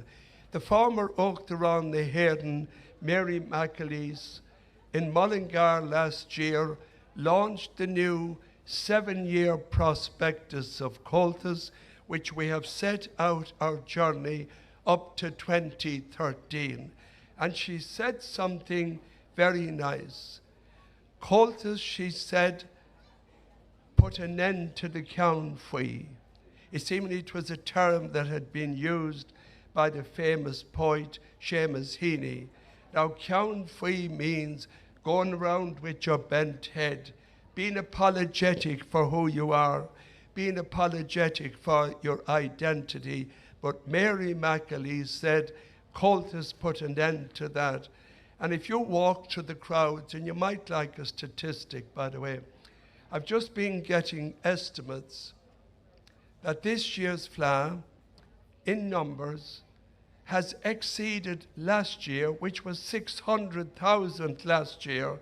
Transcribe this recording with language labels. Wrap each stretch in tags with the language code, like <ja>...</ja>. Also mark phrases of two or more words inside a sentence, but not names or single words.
<en>The former</en> <ga>Uachtaráin na hAoine,</ga> <en>Mary McAleese, in Mullingar last year, launched the new 7-year prospectus of Comórtas, which we have set out our journey up to 2013. And she said something very nice. Comórtas, she said, put an end to the</en> <ga>ceann faoi.</ga> <en>It seemed it was a term that had been used by the famous poet Sheamus Broan. Now,</en> <ga>ceann faoi</ga> <en>means going around with your bent head, being apologetic for who you are, being apologetic for your identity. But Mary McAleese said, Comórtas put an end to that. And if you walk through the crowds, and you might like a statistic, by the way, I've just been getting estimates that this year's Fleadh, in numbers, has exceeded last year, which was 600,000 last year.</en>